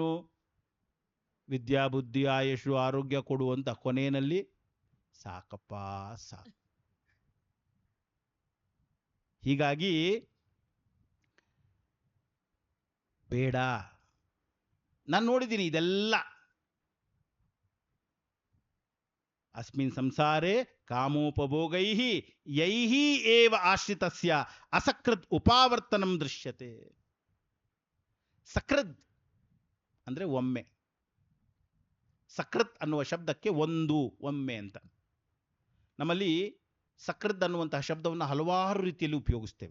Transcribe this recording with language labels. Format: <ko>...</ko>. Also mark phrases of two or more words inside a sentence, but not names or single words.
<kn>ವಿದ್ಯಾ ಬುದ್ಧಿ ಆಯುಷು ಆರೋಗ್ಯ ಕೊಡುವಂತ, ಕೊನೆಯಲ್ಲಿ ಸಾಕಪ್ಪ ಸಾಕು. ಹೀಗಾಗಿ ಬೇಡ. ನಾನು ನೋಡಿದ್ದೀನಿ ಇದೆಲ್ಲ.</kn> <sa>ಅಸ್ಮಿನ್ ಸಂಸಾರೇ ಕಾಮೋಪಭೋಗೈಹಿ ಯೈಹಿ ಏವ ಆಶ್ರಿತಸ್ಯ ಅಸಕೃತ್ ಉಪಾವರ್ತನಂ ದೃಶ್ಯತೆ.</sa> <kn>ಸಕೃತ್ ಅಂದ್ರೆ ಒಮ್ಮೆ. ಸಕೃತ್ ಅನ್ನುವ ಶಬ್ದಕ್ಕೆ ಒಂದು, ಒಮ್ಮೆ ಅಂತ. ನಮ್ಮಲ್ಲಿ ಸಕೃತ್ ಅನ್ನುವಂತಹ ಶಬ್ದವನ್ನು ಹಲವಾರು ರೀತಿಯಲ್ಲಿ ಉಪಯೋಗಿಸ್ತೇವೆ.</kn>